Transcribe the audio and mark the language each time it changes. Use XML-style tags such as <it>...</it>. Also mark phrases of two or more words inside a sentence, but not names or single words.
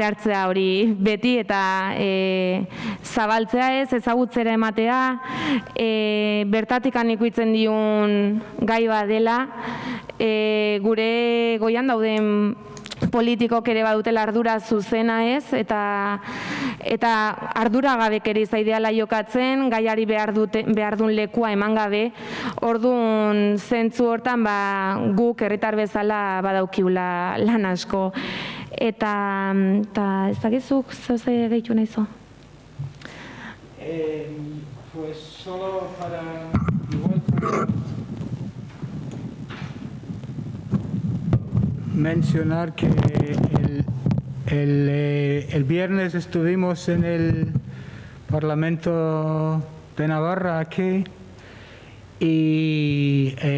<eu>hartzea hori beti eta zabaltzea ez, ezagutzera ematea, bertatikan ikuitzen diun gai bat dela, gure goian dauden politikok ere badutela ardura zuzena ez, eta arduragabek ere ideala jokatzen, gaiari behar duen lekua eman gabe, orduan zentzu hortan guk herritar bezala badaukiula lan asko. Eta ez dakizuk zoze gehitu nahi zo?</eu> <es>Pues solo para mencionar que el viernes estuvimos en el Parlamento de Navarra aquí y</es>